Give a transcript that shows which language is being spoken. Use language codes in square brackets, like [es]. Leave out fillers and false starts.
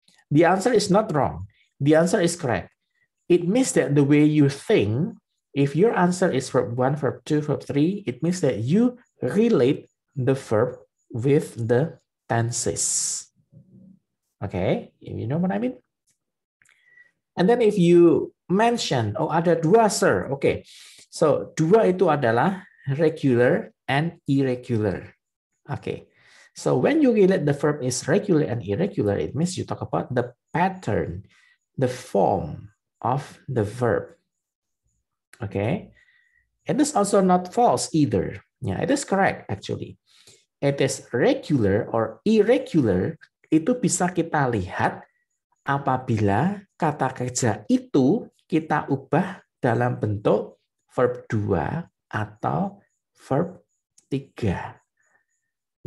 [en] The answer is not wrong. The answer is correct. It means that the way you think, if your answer is verb 1, verb 2, verb 3, it means that you relate the verb with the tenses. Okay, you know what I mean? And then if you mention, oh [id] ada dua [en] sir, okay. [id] So dua itu adalah regular and irregular. [en] Okay. So when you relate the verb is regular and irregular, it means you talk about the pattern, the form of the verb. Okay. It is also not false either. Yeah, it is correct actually. It is regular or irregular, [id] itu bisa kita lihat apabila kata kerja itu kita ubah dalam bentuk verb 2 atau verb 3.